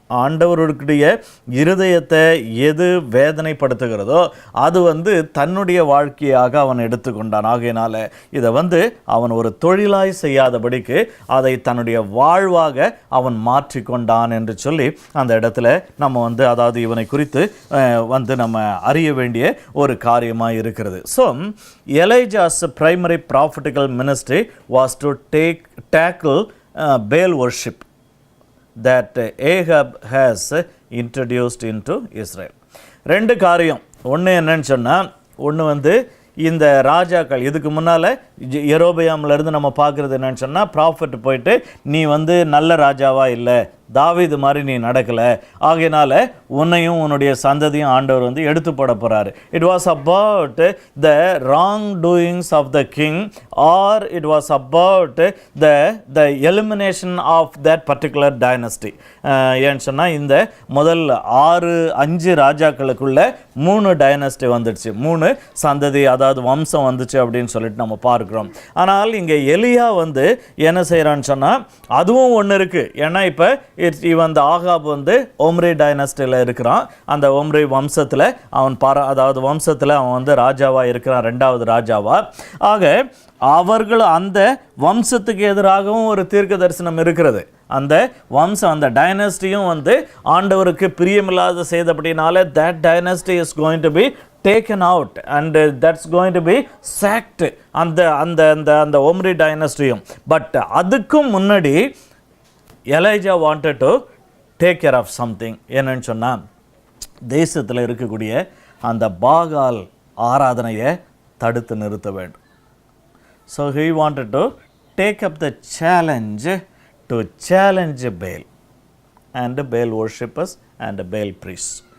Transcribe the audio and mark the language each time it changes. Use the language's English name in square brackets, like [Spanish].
[Tamil] ஆண்டவருடைய இருதயத்தை எது வேதனைப்படுத்துகிறதோ அது வந்து தன்னுடைய வாழ்க்கையாக அவன் எடுத்துக்கொண்டான். ஆகையினால இதை வந்து அவன் ஒரு தொழிலாய் செய்யாதபடிக்கு அதை தன்னுடைய வாழ்வாக அவன் மாற்றிக்கொண்டான் என்று சொல்லி அந்த இடத்துல நம்ம வந்து அதாவது இவனை குறித்து வந்து நம்ம அறிய வேண்டிய ஒரு காரியமாக இருக்கிறது. [English] So Elijah's primary prophetical ministry was to tackle Baal worship that Ahab has introduced into Israel. [Tamil] 2 காரியம். ஒன்று என்னன்னு சொன்னால், ஒன்று வந்து இந்த ராஜாக்கள் இதுக்கு முன்னால் யெரொபெயாம்லேருந்து நம்ம பார்க்குறது என்னன்னு சொன்னால், ப்ராஃபட் போயிட்டு நீ வந்து நல்ல ராஜாவா இல்லை, தாவீது மாதிரி நீ நடக்கலை, ஆகையினால உன்னையும் உன்னுடைய சந்ததியும் ஆண்டவர் வந்து எடுத்து போட போகிறாரு. [English] It was about the wrong doings of the king, or it was about the elimination of that particular dynasty. [Tamil] ஏன்னு சொன்னால் இந்த முதல் 5 ராஜாக்களுக்குள்ள 3 டைனஸ்டி வந்துடுச்சு, 3 சந்ததி அதாவது வம்சம் வந்துச்சு அப்படின்னு சொல்லிட்டு நம்ம பார்க்குறோம். ஆனால் இங்கே எலியா வந்து என்ன செய்கிறான்னு சொன்னால், அதுவும் ஒன்று இருக்குது. ஏன்னா இப்போ இவன் அந்த ஆகாப் வந்து ஒம்ரி டைனஸ்டியில் இருக்கிறான். அந்த ஒம்ரி வம்சத்தில் அவன் அதாவது வம்சத்தில் அவன் வந்து ராஜாவாக இருக்கிறான், 2வது ராஜாவா. ஆக அவர்கள் அந்த வம்சத்துக்கு எதிராகவும் ஒரு தீர்க்க தரிசனம் இருக்கிறது. அந்த வம்சம், அந்த டைனஸ்டியும் வந்து ஆண்டவருக்கு பிரியமில்லாத செய்தபடினால [English] that dynasty is going to be taken out and that's going to be sacked. [Tamil] அந்த ஒம்ரி டைனஸ்டியும். [English] but [Tamil] அதுக்கும் முன்னாடி [English] Elijah wanted to take care of something. [Tamil] என்னன்னு சொன்னால், தேசத்தில் இருக்கக்கூடிய அந்த பாகால் ஆராதனையை தடுத்து நிறுத்த வேண்டும். [English] So he wanted to take up the challenge to challenge Baal and Baal worshippers and Baal priests.